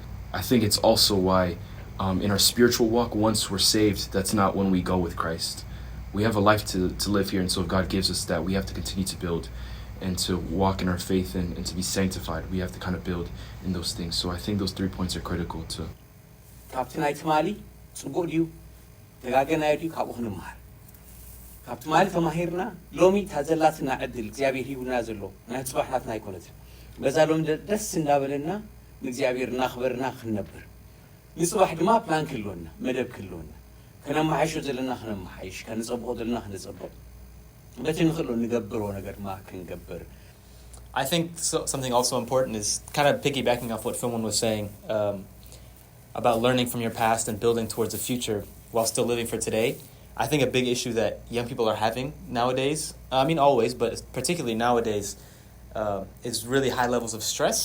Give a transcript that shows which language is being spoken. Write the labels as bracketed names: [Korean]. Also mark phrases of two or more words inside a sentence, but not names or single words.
[English] I think it's also why in our spiritual walk, once we're saved, that's not when we go with Christ. We have a life to live here, and so if God gives us that, we have to continue to build and to walk in our faith and to be sanctified. We have to kind of build in those things. So I think those 3 points are critical to... [Tigrinya] ካብቲ ናይ ትማሊ ጽቡቕ ድዩ ደጋገናዮ ድዩ ካብኡ ክንምሃር ካብቲ ማሊ ተማሂርና ሎሚ ታዘላትና ዕድል እግዚአብሔር ሂቡና ዘሎ ናይ ጽባሕናትና ኣይኮነትን በዛ ሎሚ ደስ እንዳበለና ንእግዚአብሔር እናኽበርና ክንነብር ንጽባሕ ድማ ፕላን ክህልወና መደብ ክህልወና ከነማሓይሾ ዘለና ከነማሓይሽ ከንጸብቆ ዘለና ክንጸብቕ በቲ ንኽእሎ ንገብሮ ነገር ድማ ክንገብር [English] I think something also important is kind of piggybacking off what Philman was saying about learning from your past and building towards the future while still living for today. I think a big issue that young people are having nowadays, I mean always, but particularly nowadays, is really high levels of stress.